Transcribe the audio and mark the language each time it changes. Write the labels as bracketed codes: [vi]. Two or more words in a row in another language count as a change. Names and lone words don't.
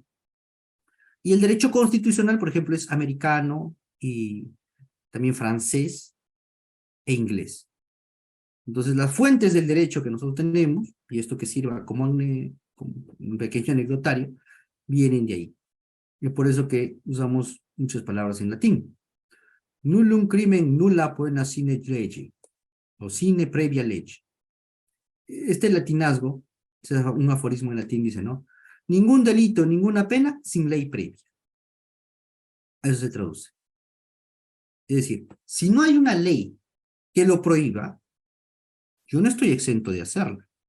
[es] Y el derecho constitucional, por ejemplo, es americano y también francés e inglés. Entonces, las fuentes del derecho que nosotros tenemos, y esto que sirva como un pequeño anecdotario, vienen de ahí. Y es por eso que usamos muchas palabras en latín. [la] Nullum crimen nulla poena sine lege, o sine previa lege. [es] Este latinazgo, un aforismo en latín dice, ¿no? Ningún delito, ninguna pena sin ley previa. A eso se traduce. Es decir, si no hay una ley que lo prohíba, yo no estoy exento de hacerlo.